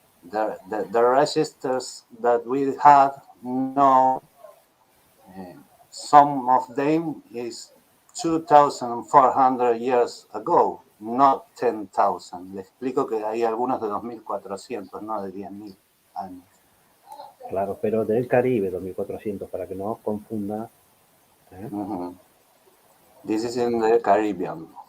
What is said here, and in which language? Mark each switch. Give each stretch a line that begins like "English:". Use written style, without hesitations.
English: The registers that we had now, some of them is 2,400 years ago, not 10,000.
Spanish: Le explico que hay algunos de 2.400, no de 10.000 años. Claro, pero del Caribe, 2400, para que no confunda.
English: This is in the Caribbean.